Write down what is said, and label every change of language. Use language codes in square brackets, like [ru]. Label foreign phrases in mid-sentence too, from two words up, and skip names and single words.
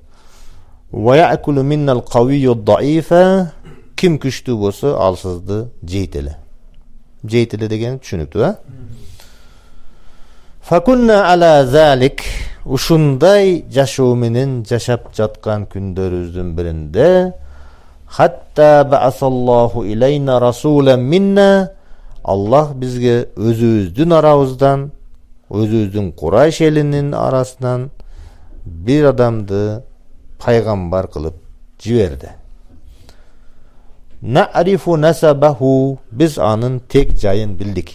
[ar] ويأكل منا القوي الضعيف, [ky] ким күчтүү болсо алсызды жейт эле. Жейт эле деген түшүнүктүү, а? [ar] فكنا على ذلك, [ky] ушундай жашоо менен жашап жаткан күндөрүбүздүн биринде, [ar] حتى بعث الله إلينا رسولا منا, [ky] Аллах бизге өзүбүздүн арабыздан, өзүбүздүн Курайш элинин арасынан бир адамды пайгамбар кылып жиберди. [ar] نعرف نسبه, [ky] биз анын тек жайын билдик.